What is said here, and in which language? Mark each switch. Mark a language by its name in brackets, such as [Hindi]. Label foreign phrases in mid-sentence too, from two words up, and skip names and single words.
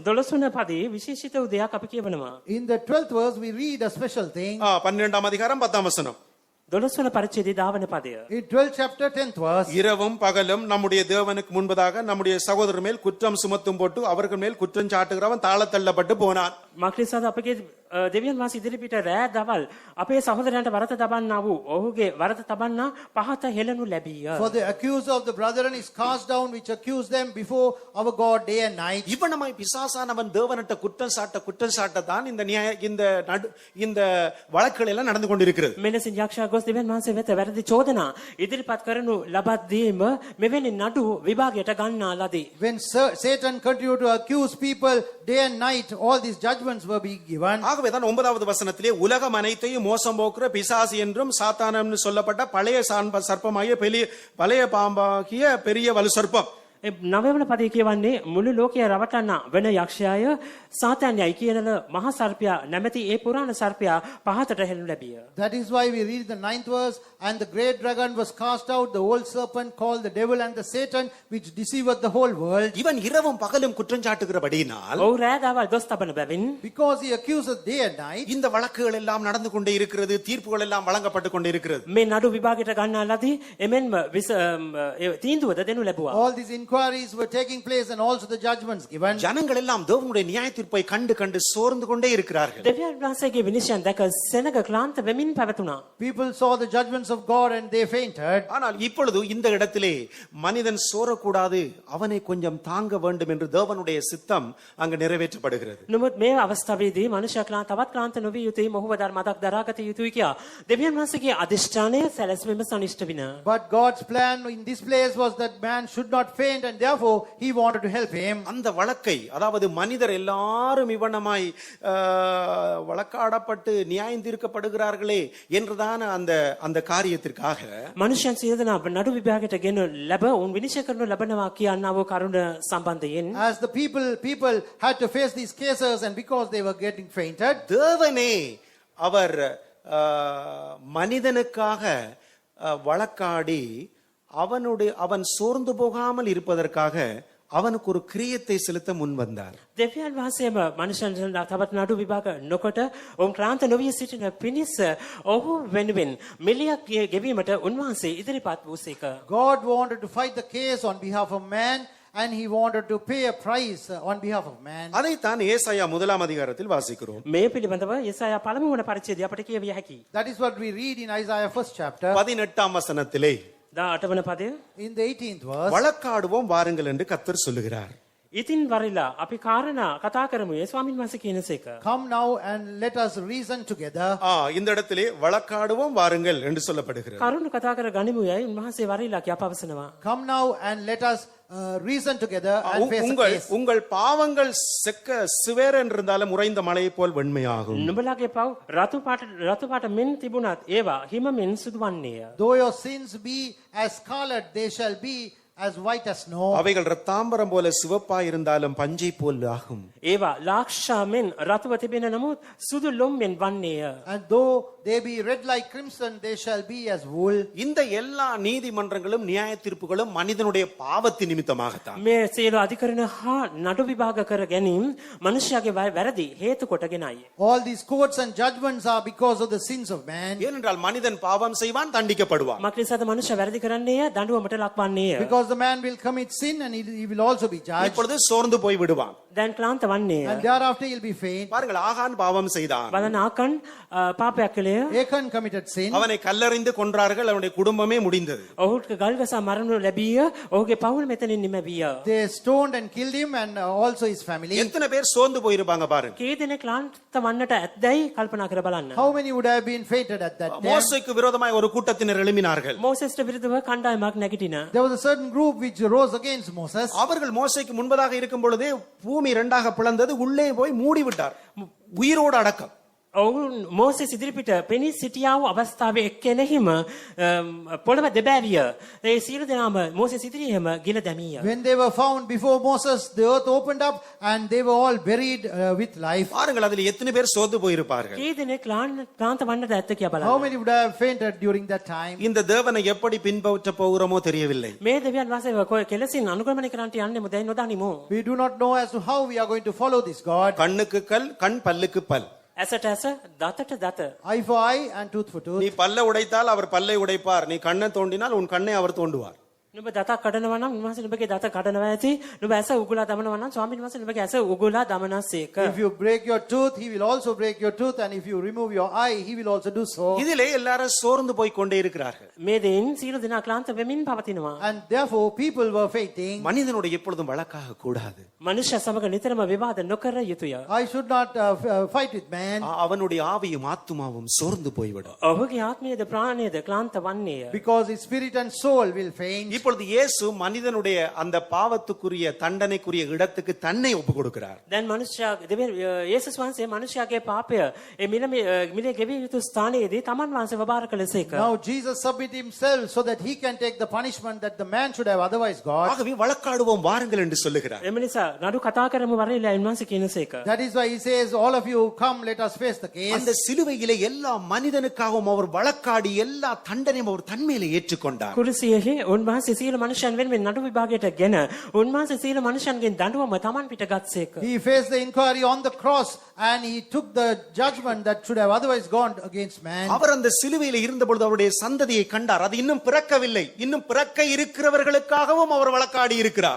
[Sinhala] 12 වන පදේ විශේෂිත වූ දෙයක් අපි කියවනවා. [English] in the 12th verse we read a special thing. [Tamil] 12ஆம் அதிகாரம் 10ஆம் வசனம். [Sinhala] 12 වන පරිච්ඡේදයේ 10 වන පදය. [English] In 12th chapter 10th verse, [Tamil] இரவும் பகலும் நம்முடைய தேவனுக்கு முன்பதாக நம்முடைய சகோதரர் மேல் குற்றம் சுமத்தும் போட்டு அவர்கள் மேல் குற்றம் சாட்டுகிறவன் தாளத்தள்ளப்பட்டு போனான். [Sinhala] මක්නිසාද අපගේ දෙවියන් වහන්සේ ඉදිරිපිට රෑ දවල් අපේ සහෝදරයන්ට වරත තබන්නා වූ ඔහුගේ වරත තබන්නා පහත හෙළනු ලැබීය. [English] for the accuser of the brethren is cast down which accused them before our God day and night. [Tamil] இவனமாய் பிசாசானவன் தேவனிட்ட குற்றம் சாட்ட தான் இந்த வழக்குகள் எல்லாம் நடந்து கொண்டிருக்கிறது. [Sinhala] මෙලෙසින් යක්ෂයා ගොස් දෙවියන් වහන්සේ වෙත වැරදි චෝදනා ඉදිරිපත් කරනු ලබද්දීම මෙවැනි නඩු විභාගයට ගන්නා ලදී. [English] When Satan continued to accuse people day and night, all these judgments were being given. [Tamil] ஆகவேதான் 9வது வசனத்திலே உலகம் அனைத்தையும் மோசம் போக்குற பிசாசு என்றும் சாத்தானம் சொல்லப்பட்ட பழைய சர்ப்பமாகிய பழைய பாம்பாகிய பெரிய வலு சர்ப்பம். [Sinhala] නවවන පදේ කියවන්නේ මුළු ලෝකය රවටන්නා වෙන යක්ෂයාය සාතාන්‍යයි කියන මහා සර්පයා නැමැති ඒ පුරාණ සර්පයා පහතට හෙළනු ලැබිය. [English] That is why we read the 9th verse, and the great dragon was cast out, the old serpent called the devil and the Satan, which deceiveth the whole world. [Tamil] இவன் இரவும் பகலும் குற்றம் சாட்டுகிறபடியினால் [Sinhala] ඔහු රෑ දවල් දොස් තබන බැවින් [English] Because he accuseth day and night, [Tamil] இந்த வழக்குகள் எல்லாம் நடந்து கொண்டே இருக்கிறது, தீர்ப்புகள் எல்லாம் வழங்கப்பட்டு கொண்டே இருக்கிறது. [Sinhala] මේ නඩු විභාගයට ගන්නා ලදී එමෙන්ම තීන්දුවද දෙනු ලැබුවා. [English] all these inquiries were taking place and also the judgments given. [Tamil] ஜனங்கள் எல்லாம் தேவனுடைய நியாய தீர்ப்பை கண்டு சோர்ந்து கொண்டே இருக்கிறார்கள். [Sinhala] දෙවියන් වහන්සේගේ විනිශ්චයන් දැක සෙනග ක්ලාන්ත වෙමින් පැවතුණා. [English] People saw the judgments of God and they fainted. [Tamil] ஆனால் இப்பொழுது இந்த இடத்திலே மனிதன் சோரக்கூடாது, அவனை கொஞ்சம் தாங்க வேண்டும் என்று தேவனுடைய சித்தம் அங்கு நிறைவேற்றப்படுகிறது. [Sinhala] නමුත් මේ අවස්ථාවේදී මනුෂ්‍ය තවත් ක්ලාන්ත නොවිය යුතුයි, මොහුව මතක් දරාගත යුතුයි කියා දෙවියන් වහන්සේගේ අධිෂ්ඨානය සැලැස්වීම සනිෂ්ඨ වින. [English] But God's plan in this place was that man should not faint, and therefore he wanted to help him. [Tamil] அந்த வழக்கை, அதாவது மனிதர் எல்லாரும் இவனமாய் வழக்காடப்பட்டு நியாயம் தீர்க்கப்படுகிறார்களே என்றுதான் அந்த காரியத்திற்காக [Sinhala] මනුෂ්‍යයන් සියලු දෙනා නඩු විභාගයට ගෙන ලැබ උන් විනිශ්චය කරනු ලබනවා කියනා වූ කරුණ සම්බන්ධයෙන් [English] As the people had to face these cases, and because they were getting fainted, [Tamil] தேவனே அவர் மனிதனுக்காக வழக்காடி அவன் சோர்ந்து போகாமல் இருப்பதற்காக அவனுக்கு ஒரு கிரியத்தை செலுத்த முன் வந்தார். [Sinhala] දෙවියන් වහන්සේම මනුෂ්‍යයන් තවත් නඩු විභාග නොකොට ඔවුන් ක්ලාන්ත නොවිය සිටින පිණිස ඔහු වෙනුවෙන් මිලියක් ගෙවීමට උන්වහන්සේ ඉදිරිපත් වූසේක. [English] God wanted to fight the case on behalf of man, and he wanted to pay a price on behalf of man. [Tamil] அதைத்தான் ஏசாயா 1ஆம் அதிகாரத்தில் வாசிக்கிறோம். [Sinhala] මේ පිළිබඳව යෙසායා පළමු වන පරිච්ඡේදය අපට කියවිය හැකියි. [English] That is what we read in Isaiah 1st chapter [Tamil] 18ஆம் வசனத்திலே [Sinhala] 18 වන පදය. [English] in the 18th verse. [Tamil] வழக்காடுவோம் வாருங்கள் என்று கர்த்தர் சொல்லுகிறார். [Sinhala] ඉතින් වරිලා අපි කාරණා කතා කරමු. ඒ ස්වාමීන් වහන්සේ කියනසේක. [English] Come now and let us reason together. [Tamil] இந்த இடத்திலே வழக்காடுவோம் வாருங்கள் என்று சொல்லப்படுகிறது. [Sinhala] කරුණු කතා කර ගනිමු යයි උන්වහන්සේ වරිලා කියා පවසනවා. [English] Come now and let us reason together and face the case. [Tamil] உங்கள் பாவங்கள் செக்க சிவேர் என்றிருந்தாலும் உறைந்த மலையை போல் வெண்மையாகும். [Sinhala] නුඹලාගේ පව් රතු පාට මෙන් තිබුණත් ඒවා හිම මෙන් සුදු වන්නේය. [English] Though your sins be as scarlet, they shall be as white as snow. [Tamil] அவைகள் இரத்தாம்பரம் போல சிவப்பா இருந்தாலும் பஞ்சை போல் ஆகும். [Sinhala] ඒවා ලාක්ෂාමෙන් රතුව තිබෙන නමුත් සුදු ලොම්ෙන් වන්නේය. [English] And though they be red like crimson, they shall be as wool. [Tamil] இந்த எல்லா நீதிமன்றங்களும் நியாய தீர்ப்புகளும் மனிதனுடைய பாவத்தின் நிமித்தமாகத்தான். [Sinhala] මේ සියලු අධිකරණ හා නඩු විභාග කර ගැනීම මනුෂ්‍යයාගේ වැරදි හේතු කොටගෙනයි. [English] All these courts and judgments are because of the sins of man. [Tamil] ஏனென்றால் மனிதன் பாவம் செய்வான், தண்டிக்கப்படுவான். [Sinhala] මක්නිසාද මනුෂ්‍ය වැරදි කරන්නේය දඬුවමට ලක්වන්නේය. [English] Because the man will commit sin and he will also be judged. [Tamil] இப்பொழுது சோர்ந்து போய் விடுவான். [Sinhala] දැන් ක්ලාන්ත වන්නේය. [English] And thereafter he'll be faint. [Tamil] பாருங்கள், ஆகான் பாவம் செய்தான். [Sinhala] බලන ආකන් පාපයක් කළේය. [English] Achan committed sin. [Tamil] அவனை கல்லறிந்து கொன்றார்கள், அவனுடைய குடும்பமே முடிந்தது. [Sinhala] ඔහුට ගල්ගසා මරණු ලැබීය. ඔහුගේ පවුල මෙතනින් නිමැවිය. [English] They stoned and killed him and also his family. [Tamil] எத்தனை பேர் சோர்ந்து போயிருப்பாங்க பாருங்க. [Sinhala] කී දෙනෙක් ක්ලාන්ත වන්නට ඇත්දැයි කල්පනා කර බලන්න. [English] How many would have been fainted at that time? [Tamil] மோசேக்கு விரோதமாய் ஒரு கூட்டத்தினர் எழும்பினார்கள். [Sinhala] මෝසෙස්ට විරුද්ධව කණ්ඩායමක් නැගිටින. [English] There was a certain group which rose against Moses. [Tamil] அவர்கள் மோசேக்கு முன்பதாக இருக்கும் பொழுதே பூமி இரண்டாக பிளந்தது, உள்ளே போய் மூடி விட்டார், உயிரோடு அடக்கம். [Sinhala] ඔවුන් මෝසෙස් ඉදිරිපිට පෙනී සිටියා වූ අවස්ථාවේ එක්කෙනෙහිම පොළව දෙබෑවිය. ඒ සියලු දෙනාම මෝසෙස් ඉදිරියේම ගිල දැමීය. [English] When they were found before Moses, the earth opened up and they were all buried with life. [Tamil] பாருங்கள், அதில் எத்தனை பேர் சோர்ந்து போயிருப்பார்கள். [Sinhala] කී දෙනෙක් ක්ලාන්ත වන්නට ඇත්ත කියා [English] How [Sinhala] බලන්න. [English] many would have fainted during that time? [Tamil] இந்த தேவனை எப்படி பின்பற்ற போகிறோமோ தெரியவில்லை. [Sinhala] මේ දෙවියන් වහන්සේ කෙලසින් අනුගමනය කරන්නට යන්නේ මොදැයි නොදනිමු. [English] We do not know as to how we are going to follow this God. [Tamil] கண்ணுக்கு கல், கண் பல்லுக்கு பல். [Sinhala] ඇසට ඇස දතට දත. [English] Eye for eye and tooth for tooth. [Tamil] நீ பல்ல உடைத்தால் அவர் பல்லை உடைப்பார், நீ கண்ணை தோண்டினால் உன் கண்ணை அவர் தோண்டுவார். [Sinhala] නුඹ දතක් කඩනවා නම් උන්වහන්සේ නුඹගේ දත කඩනවා ඇති. නුඹ ඇස උගුලා දමනවා නම් ස්වාමීන් වහන්සේ නුඹගේ ඇස උගුලා දමනසේක. [English] If you break your tooth, he will also break your tooth, and if you remove your eye, he will also do so. [Tamil] இதிலே எல்லாரும் சோர்ந்து போய் கொண்டே இருக்கிறார்கள். [Sinhala] මේ දෙයින් සියලු දෙනා ක්ලාන්ත වෙමින් පවතිනවා. [English] And therefore, people were fainting. [Tamil] மனிதனோட எப்பொழுதும் வழக்காக கூடாது. [Sinhala] මනුෂ්‍ය සමග නිතරම විවාද නොකර යුතුය. [English] I should not fight with man, [Tamil] அவனுடைய ஆவியும் ஆத்துமாவும் சோர்ந்து போய்விடும். [Sinhala] ඔහුගේ ආත්මයේද ප්‍රාණයේද ක්ලාන්ත වන්නේය. [English] because his spirit and soul will faint. [Tamil] இப்பொழுது இயேசு மனிதனுடைய அந்த பாவத்துக்குரிய தண்டனைக்குரிய இடத்துக்கு தன்னை ஒப்பு கொடுக்கிறார். [Sinhala] දැන් මනුෂ්‍යයා යේසුස් වහන්සේ මනුෂ්‍යයාගේ පාපය ඒ මිලේ ගෙවිය යුතු ස්ථානයේදී තමන් වහන්සේව බාර කළසේක. [English] Now Jesus submit himself so that he can take the punishment that the man should have otherwise got. [Tamil] ஆகவே வழக்காடுவோம் வாருங்கள் என்று சொல்லுகிறார். [Sinhala] එම නිසා නඩු කතා කරමු වරෙලා උන්වහන්සේ කියනසේක. [English] That is why he says, all of you come, let us face the case. [Tamil] அந்த சிலுவையிலே எல்லா மனிதனுக்காகவும் அவர் வழக்காடி எல்லா தண்டனையும் அவர் தன்மையிலே ஏற்றுக்கொண்டார். [Sinhala] කුරුසියෙහි උන්වහන්සේ සියලු මනුෂ්‍යයන් වෙනුවෙන් නඩු විභාගයට ගෙන උන්වහන්සේ සියලු මනුෂ්‍යයන්ගෙන් දඬුවම තමන් පිට ගත්සේක. [English] He faced the inquiry on the cross and he took the judgment that should have otherwise gone against man. [Tamil] அவர் அந்த சிலுவையிலே இருந்தபொழுது அவருடைய சந்ததியை கண்டார். அது இன்னும் பிறக்கவில்லை, இன்னும் பிறக்க இருக்கிறவர்களுக்காகவும் அவர் வழக்காடி இருக்கிறார்.